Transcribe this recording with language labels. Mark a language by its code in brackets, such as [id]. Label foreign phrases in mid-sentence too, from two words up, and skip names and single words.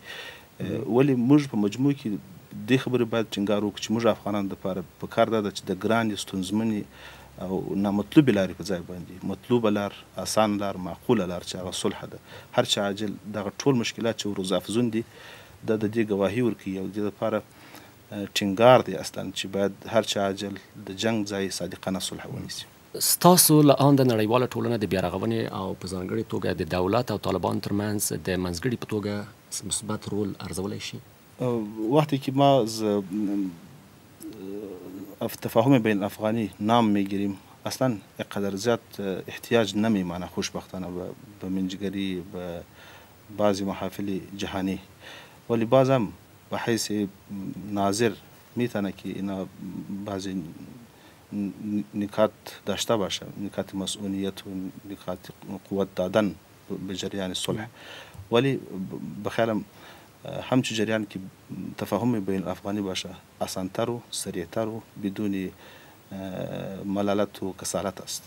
[ps] ولې موږ په مجموع کې دې خبرې باید ټینګار وکړو چې موږ افغانانو دپاره په کار دا ده چې د ګرانې ستونزمنې او نامطلوبې لارې په ځای باندې مطلوبه لار، اسان لار، معقوله لار چې هغه صلح ده، هر چا عاجل دغه ټول مشکلات چې ورزافزون دي دا د دې ګواهي ورکوي او د دې لپاره ټینګار دی اصلا چې باید هر چا عاجل د جنګ ځای صادقانه صلح ونیسي. ستاسو له آن د نړیواله ټولنه د بیارغونې او په ځانګړې توګه د دولت او طالبان ترمنځ د منځګړي په توګه مثبت رول ارزولی شي؟ [fa] وقتی که ما از تفاهم بین الافغانی نام میگیریم اصلا اینقدر زیاد احتیاج نمیمانه خوشبختانه به منجگری به بعضی محافل جهانی، ولی باز هم به حیث ناظر میتونه که اینا بعضی نکات داشته باشه، نکات مسئولیت و نکات قوت دادن به جریان صلح، ولی بخیالم همچون جریان که تفاهم بین الافغانی باشه آسانتر و سریعتر و بدون ملالت و کسالت است.